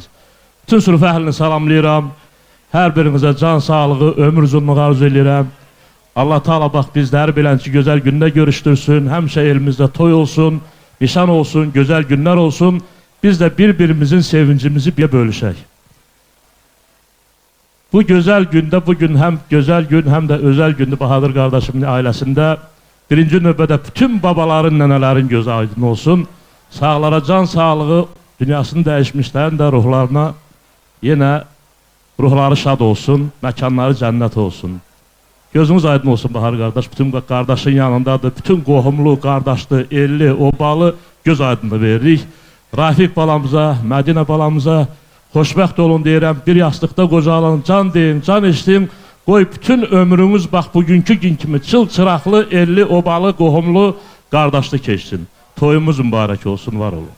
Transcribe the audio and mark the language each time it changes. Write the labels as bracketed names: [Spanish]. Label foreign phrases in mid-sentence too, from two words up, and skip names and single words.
[Azerbaijani] Bütün sınıf əhlini salamlayıram. Her birinizə can sağlığı, ömür uzunluğu arzu edirəm. Allah Teala bax bizləri bilənçi gözəl gündə görüşdürsün. Həmişə elimizdə toy olsun, nişan olsun, gözəl günlər olsun. Biz də bir-birimizin sevincimizi bir bölüşək. [Turkish] Bu güzel günde, bugün hem güzel gün hem de özel gündü Bahadır kardeşimin ailesinde. [Azerbaijani] Birinci növbədə bütün babaların, nənələrin gözü aydın olsun. Sağlara can sağlığı, dünyasını dəyişmişlərin də ruhlarına yine ruhları şad olsun, məkanları cennet olsun. Gözünüz aydın olsun Bahar [Turkish] kardeş, bütün kardeşin yanındadır, [Azerbaijani] bütün qohumlu, kardeşli, elli, obalı göz aydınlığı veririk. Rafiq balamıza, Mədinə balamıza xoşbəxt olun deyirəm, bir yastıqda qocalın, can deyin, can eşitdim. Qoy bütün ömrümüz bax bugünkü gün kimi çıl çıraqlı, elli, obalı, qohumlu, qardaşlı keçsin. Toyumuz mübarək olsun, var olun.